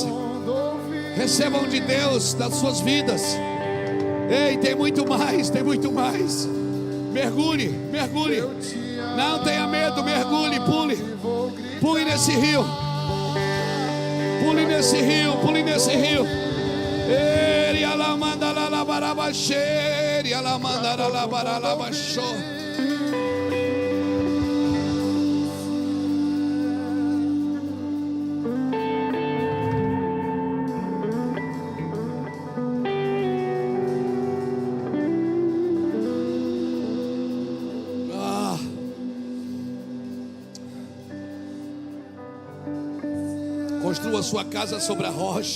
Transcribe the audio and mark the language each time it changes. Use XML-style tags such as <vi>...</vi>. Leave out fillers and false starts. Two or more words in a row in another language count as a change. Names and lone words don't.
<pt>Recebam de Deus das suas vidas. Ei, tem muito mais, tem muito mais. Mergulhe, mergulhe. Não tenha medo, mergulhe, pule. Pule nesse rio. Pule nesse rio, pule nesse rio. Ele alamanda la labarabaxere, alamanda la labaralabaxô. Construa a sua casa sobre a rocha.</pt>